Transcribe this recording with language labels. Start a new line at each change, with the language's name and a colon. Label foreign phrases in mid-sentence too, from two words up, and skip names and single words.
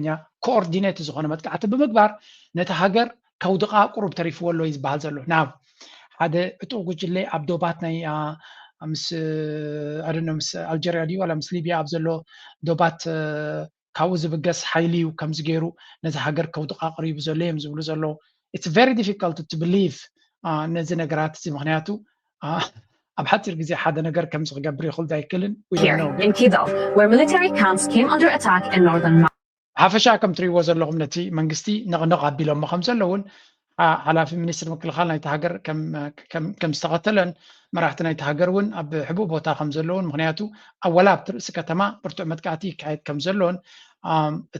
Tigrinya: ኮኦርዲኔት ዝኾነ መጥቃዕቲ ብምግባር ነቲ ሃገር ከውድቓ ቁሩብ ተሪፍዎ ኣሎ እዩ ዝበሃል ዘሎ ናብ ሓደ ዕጡቕ ጉጅለ ኣብ ዶባት ናይ ምስ ምስ አልጀሪያ ድዩ ዋላ ምስ ሊብያ ኣብ ዘሎ ዶባት ካብኡ ዝብገስ ሓይሊ እዩ ከምዚ ገይሩ ነዚ ሃገር ከውድቓ ቀሪቡ ዘሎ እዮም ዝብሉ ዘሎ
English: it's very difficult to believe
Tigrinya: ነዚ ነገራት እዚ ምክንያቱ ኣብ ሓፂር ግዜ ሓደ ነገር ከምዚ ክገብር ይኽእል ኣይክእልን
English: here in Kidal, where military camps came under attack in northern Mali.
Tigrinya: ሓፈሻ ከም ትሪእዎ ዘለኹም ነቲ መንግስቲ ንቕንቕ ኣቢሎም ከም ዘሎ እውን ሓላፊ ሚኒስትር ምክልኻል ናይቲ ሃገር ከም ዝተኸተለን መራሕቲ ናይቲ ሃገር እውን ኣብ ሕቡእ ቦታ ከም ዘለውን ምክንያቱ ኣብ ወላ ኣብቲ ርእሲ ከተማ ብርቱዕ መጥቃዕቲ ይካየድ ከም ዘሎን እቲ